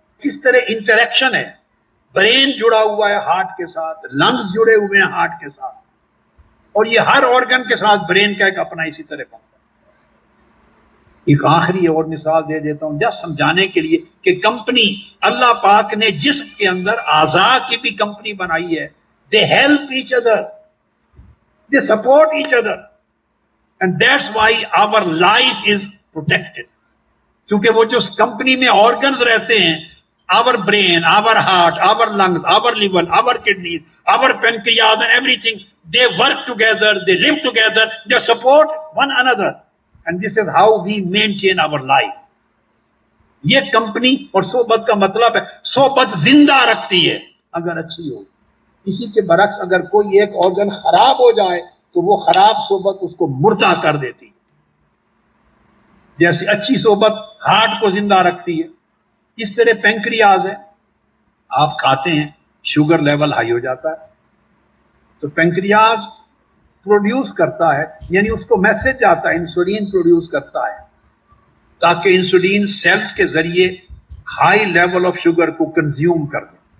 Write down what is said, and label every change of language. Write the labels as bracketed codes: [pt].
[ur] کس طرح انٹریکشن ہے, برین جڑا ہوا ہے ہارٹ کے ساتھ, لنگز جڑے ہوئے ہیں ہارٹ کے ساتھ, اور یہ ہر آرگن کے ساتھ برین کا ایک اپنا اسی طرح بنتا ہے. ایک آخری اور مثال دے دیتا ہوں جسٹ سمجھانے کے لیے کہ کمپنی اللہ پاک نے جسم کے اندر اعضاء کی بھی کمپنی بنائی ہے. [en] They help each other, they support each other, and that's why our life is protected. [ur] کیونکہ وہ جو کمپنی میں آرگنز رہتے ہیں, [en] our brain, our heart, our lungs, our liver, our kidneys, our pancreas and everything, they work together, they live together, they support one another. And this is how we maintain our life. [ur] یہ company اور صحبت کا مطلب ہے صحبت زندہ رکھتی ہے اگر اچھی ہو. اسی کے برعکس اگر کوئی ایک آرگن خراب ہو جائے تو وہ خراب صحبت اس کو مردہ کر دیتی ہے. جیسے اچھی صحبت ہارٹ کو زندہ رکھتی ہے, اس طرح پینکریاز ہے, آپ کھاتے ہیں شوگر لیول ہائی ہو جاتا ہے تو پینکریاز پروڈیوس کرتا ہے, یعنی اس کو میسج آتا ہے, انسولین پروڈیوس کرتا ہے تاکہ انسولین سیلز کے ذریعے ہائی لیول آف شوگر کو کنزیوم کر دے.